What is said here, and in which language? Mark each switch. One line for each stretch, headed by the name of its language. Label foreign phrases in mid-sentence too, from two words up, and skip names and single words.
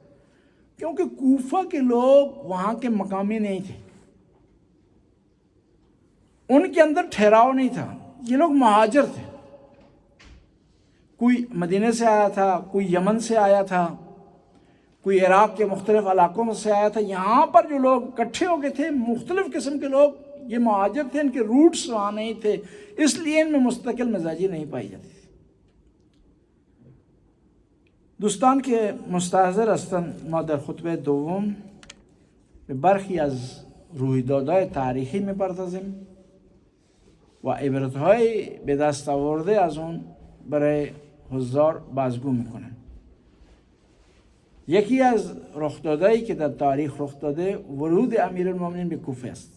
Urdu: کیونکہ کوفہ کے لوگ وہاں کے مقامی نہیں تھے، ان کے اندر ٹھہراؤ نہیں تھا، یہ لوگ مہاجر تھے، کوئی مدینہ سے آیا تھا، کوئی یمن سے آیا تھا، کوئی عراق کے مختلف علاقوں سے آیا تھا۔ یہاں پر جو لوگ اکٹھے ہو گئے تھے مختلف قسم کے لوگ، یہ مہاجر تھے، ان کے روٹس وہاں نہیں تھے، اس لیے ان میں مستقل مزاجی نہیں پائی جاتی تھی۔
Persian: دوستان که مستحضر هستند، ما در خطبه دوم به برخی از رویدادهای تاریخی میپردازیم و عبرت‌های به دست آورده از اون برای حضار بازگو میکنیم. یکی از رخدادهایی که در تاریخ رخ داده ورود امیرالمومنین به کوفه است.